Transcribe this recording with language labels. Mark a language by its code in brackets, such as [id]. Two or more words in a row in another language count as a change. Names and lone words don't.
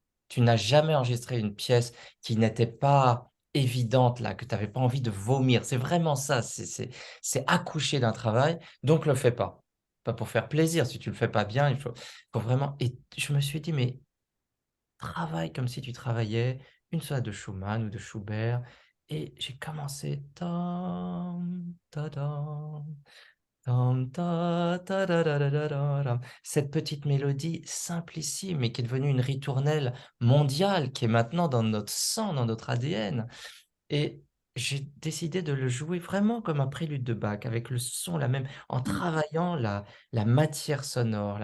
[fr] Tu n'as jamais enregistré une pièce qui n'était pas évidente là, que tu n'avais pas envie de vomir. C'est vraiment ça, c'est accoucher d'un travail, donc le fais pas. Pas pour faire plaisir, si tu le fais pas bien, faut vraiment. Et je me suis dit, mais travaille comme si tu travaillais une sonate de Schumann ou de Schubert. Et j'ai commencé. Tam, tadam, tam, ta, ta, da, da, da, da, da, dam. Cette petite mélodie simplissime, mais qui est devenue une ritournelle mondiale, qui est maintenant dans notre sang, dans notre ADN. Et j'ai décidé de le jouer vraiment comme un prélude de Bach, avec le son, en travaillant la matière sonore.